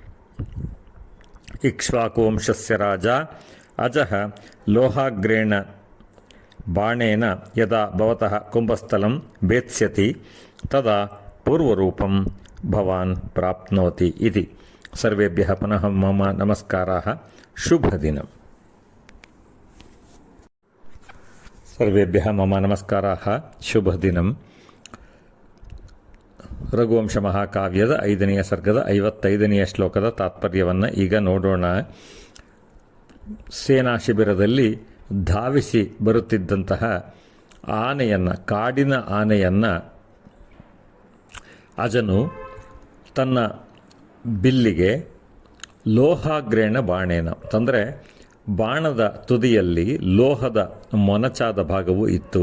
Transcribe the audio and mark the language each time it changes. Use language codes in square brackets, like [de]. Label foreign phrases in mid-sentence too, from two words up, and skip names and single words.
[sa] इक्ष्वाकुवंशस्य राजा अजः लोहाग्रेण बाणेन यदा भवतः कुम्भस्थलं भेत्स्यति तदा पूर्वरूपं भवान् प्राप्नोति इति। सर्वेभ्यः पुनः मम नमस्काराः। शुभदिनम्। सर्वेभ्यः मम नमस्काराः। शुभदिनम्। [kn] ರಘುವಂಶಮಹಾಕಾವ್ಯದ 5ನೆಯ ಸರ್ಗದ 55ನೆಯ ಶ್ಲೋಕದ ತಾತ್ಪರ್ಯವನ್ನು ಈಗ ನೋಡೋಣ. ಸೇನಾ ಶಿಬಿರದಲ್ಲಿ ಧಾವಿಸಿ ಬರುತ್ತಿದ್ದಂತಹ ಆನೆಯನ್ನು, ಕಾಡಿನ ಆನೆಯನ್ನು ಅಜನು ತನ್ನ ಬಿಲ್ಲಿಗೆ [sa] ಲೋಹಾಗ್ರೇಣ ಬಾಣೇನ [kn] ತಂದರೆ ಬಾಣದ ತುದಿಯಲ್ಲಿ ಲೋಹದ ಮೊನಚಾದ ಭಾಗವು ಇತ್ತು.